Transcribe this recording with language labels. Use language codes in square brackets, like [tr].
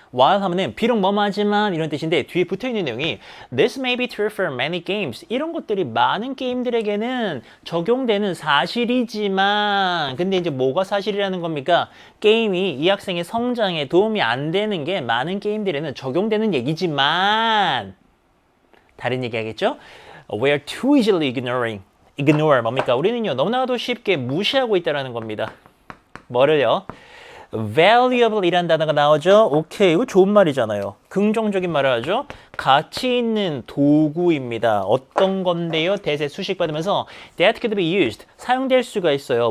[ko] while 하면은 비록 뭐뭐하지만 이런 뜻인데 뒤에 붙어있는 내용이 [en] This may be true for many games. [ko] 이런 것들이 많은 게임들에게는 적용되는 사실이지만 근데 이제 뭐가 사실이라는 겁니까? 게임이 이 학생의 성장에 도움이 안 되는 게 많은 게임들에는 적용되는 얘기지만 다른 얘기 하겠죠? [en] We are too easily ignore [ko] 뭡니까? 우리는요 너무나도 쉽게 무시하고 있다는 겁니다. 뭐를요? valuable 이란 단어가 나오죠. 오케이, 이거 좋은 말이잖아요. 긍정적인 말을 하죠. 가치 있는 도구입니다. 어떤 건데요? 대세 수식 받으면서 [en] that could be used [ko] 사용될 수가 있어요.